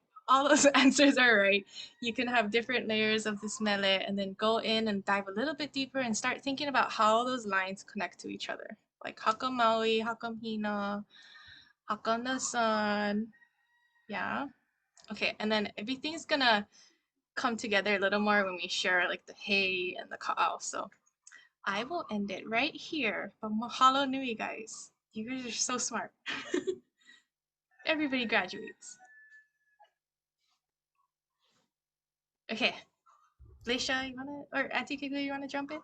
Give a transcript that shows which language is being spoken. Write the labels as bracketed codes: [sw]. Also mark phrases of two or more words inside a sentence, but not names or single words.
[en] All those answers are right. You can have different layers of this mele and then go in and dive a little bit deeper and start thinking about how those lines connect to each other. Like how come Maui, how come Hina, how come the sun, yeah. Okay, and then everything's gonna come together a little more when we share like the hey and the kaʻao. So I will end it right here. But [haw] mahalo nui, [en] guys. You guys are so smart. Everybody graduates. Okay. Leisha, you wanna, or Auntie Kekuhi, you wanna jump in?